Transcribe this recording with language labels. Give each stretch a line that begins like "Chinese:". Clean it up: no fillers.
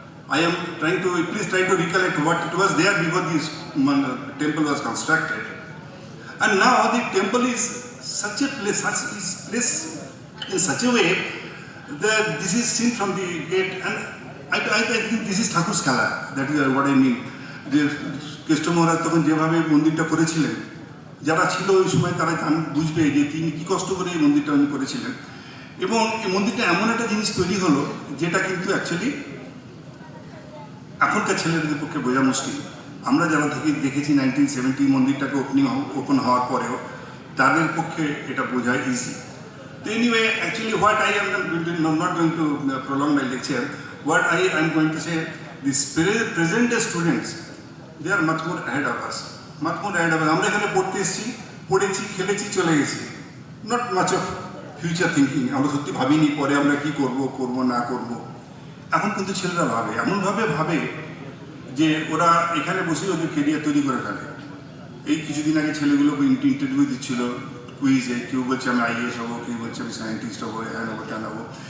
English: I am trying to, please try to recollect what it was there before this temple was constructed. And now the temple is such a place, in such a way that this is seen from the gate, and I think this is Thakur's Kala, that is what I mean.
Bangla: যে কেষ্ট মহারাজ তখন যেভাবে মন্দিরটা করেছিলেন, যারা ছিল ওই সময় তারা বুঝবে যে তিনি কী কষ্ট করে এই মন্দিরটা উনি করেছিলেন। এবং এই মন্দিরটা এমন একটা জিনিস তৈরি হলো যেটা কিন্তু অ্যাকচুয়ালি এখনকার ছেলেদের পক্ষে বোঝা মুশকিল। আমরা যারা দেখেছি 1970 মন্দিরটাকে ওপেন হওয়ার পরেও তাদের পক্ষে এটা বোঝা ইজি।
English: তো anyway actually what I am not going to prolong my lecture, what I am going to say, the present day students, they are much more ahead of us, much more ahead of us.
Bangla: আমরা এখানে পড়তে এসেছি, পড়েছি, খেলেছি, চলে গেছি,
English: not much of future thinking.
Bangla: আমরা সত্যি ভাবিনি পরে আমরা কি করব, করব না করব। এখন কিন্তু ছেলেরা ভাবে, এমনভাবে ভাবে যে ওরা এখানে বসে ওদের কেরিয়ার তৈরি করে ফেলে। এই কিছুদিন আগে ছেলেগুলো ইন্টারভিউ দিচ্ছিল কুইজে, কেউ বলছে আমি আইএএস হবো, কেউ বলছে আমি সায়েন্টিস্ট হবো, হ্যাঁ হবো, তা হবো।